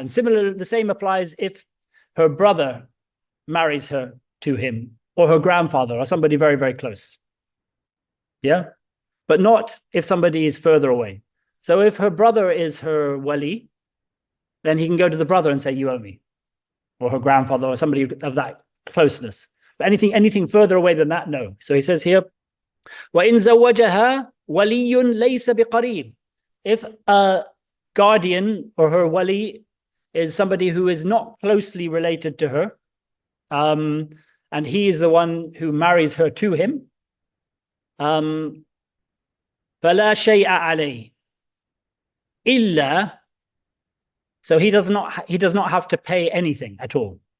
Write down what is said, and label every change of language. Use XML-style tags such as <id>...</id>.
<en>And similarly, the same applies if her brother marries her to him, or her grandfather, or somebody very, very close. Yeah? But not if somebody is further away. So if her brother is her wali, then he can go to the brother and say, you owe me. Or her grandfather, or somebody of that closeness. But anything further away than that, no. So he says here,</en> <ar>وَإِنْ زَوَّجَهَا وَلِيٌّ لَيْسَ بِقَرِيبٍ.</ar> <en>If a guardian or her wali is somebody who is not closely related to her, and he is the one who marries her to him,</en> <ar>فَلَا شَيْءَ عَلَيْهِ إِلَّا,</ar> <en>so he does not have to pay anything at all.</en>